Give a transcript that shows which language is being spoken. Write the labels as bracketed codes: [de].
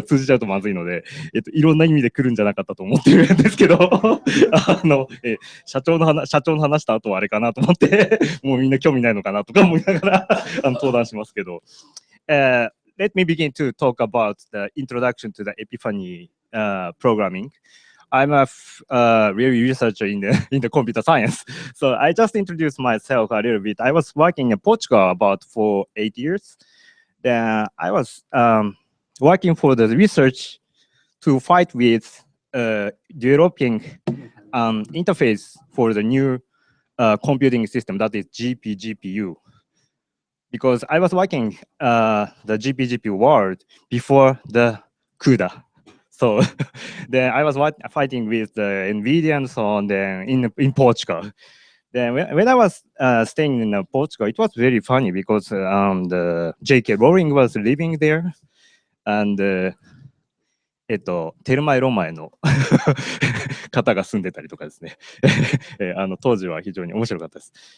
[ja] 通じちゃうとまずいので、いろんな意味で来るんじゃなかったと思ってるんですけど、社長の話した後はあれかなと思って、もうみんな興味ないのかなとか思いながら登壇しますけど。 [en] Let me begin to talk about the introduction to the Epiphany programming. I'm a real researcher in the computer science. So I just introduced myself a little bit. I was working in Portugal about for 8 years. Then I was working for the research to fight with developing interface for the new computing system, that is GPGPU. Because I was working the GPGPU world before the CUDA. So then I was fighting with the NVIDIA and so on then in Portugal. Then when I was staying in Portugal, it was very funny because the J.K. Rowling was living there. [ja] And テルマエロマエの方が住んでたりとかですね。当時は非常に面白かったです。